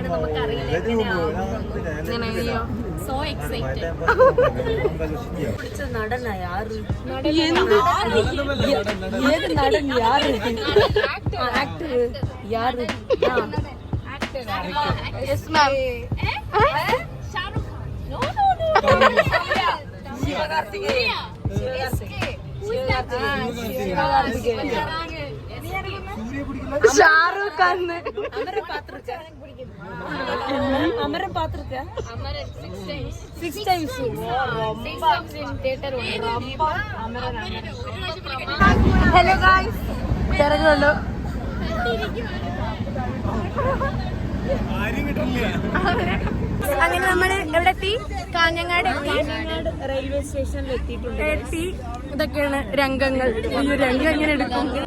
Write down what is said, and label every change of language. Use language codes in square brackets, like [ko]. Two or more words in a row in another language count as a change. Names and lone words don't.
[ml] നമുക്കറിയില്ല എങ്ങനെയാ. [en] so excited. [ml] നടൻ യാറ് ആക്ടർ യാറ്. [en] yes ma'am. [ta] ஷாருக் கான். அமரன் பாத்துருக்கேன். அமரன் பாத்துருக்கேன். அமரன் 6 times. ரொம்ப தியேட்டர் ரொம்ப அமரன். [en] hello guys, [ml] തിരക്കുണ്ടോ? അങ്ങനെ നമ്മള് എവിടെ എത്തി? കാഞ്ഞങ്ങാട് റെയിൽവേ സ്റ്റേഷനിൽ എത്തി. ഇതൊക്കെയാണ് രംഗങ്ങൾ. ഈ രംഗം എങ്ങനെ എടുക്കും?